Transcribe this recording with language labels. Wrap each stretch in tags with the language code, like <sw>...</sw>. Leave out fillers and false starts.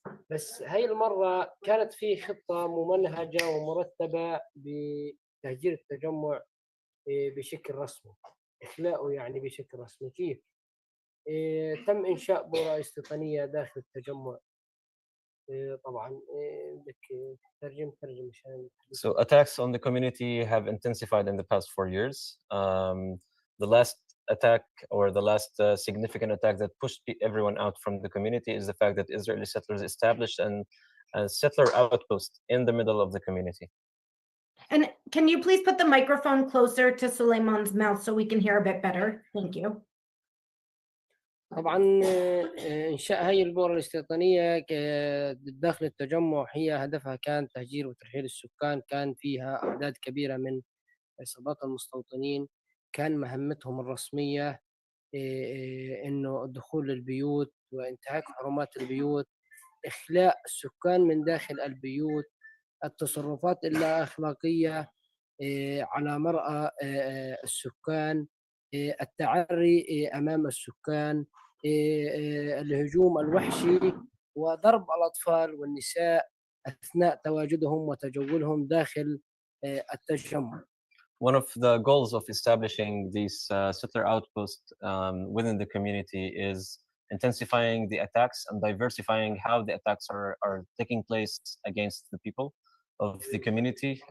<ar>بس هاي المرة كانت في خطة ممنهجة ومرتبة بتهجير التجمع بشكل رسمي، إخلاؤه يعني بشكل رسمي. كيف؟ تم إنشاء بؤرة استيطانية داخل التجمع. طبعا بدك ترجم مشان.</ar> <en>So attacks on the community have intensified in the past 4 years. The last attack or the last significant attack that pushed everyone out from the community is the fact that Israeli settlers established a settler outpost in the middle of the community. And can you please put the microphone closer to Suleiman's mouth so we can hear a bit better? Thank you.</en> <ar>طبعا إنشاء هاي البؤرة الاستيطانية داخل التجمع هي هدفها كان تهجير وترحيل السكان. كان فيها أعداد كبيرة من عصابات المستوطنين، كان مهمتهم الرسمية إنه الدخول للبيوت وانتهاك حرمات البيوت، إخلاء السكان من داخل البيوت، التصرفات اللا أخلاقية على مرأى السكان، التعري أمام السكان، الهجوم الوحشي وضرب الأطفال والنساء أثناء تواجدهم وتجولهم داخل التجمع.</ar> <en>One of the goals of establishing these settler outposts within the community is intensifying the attacks and diversifying how the attacks are taking place against the people of the community.</en>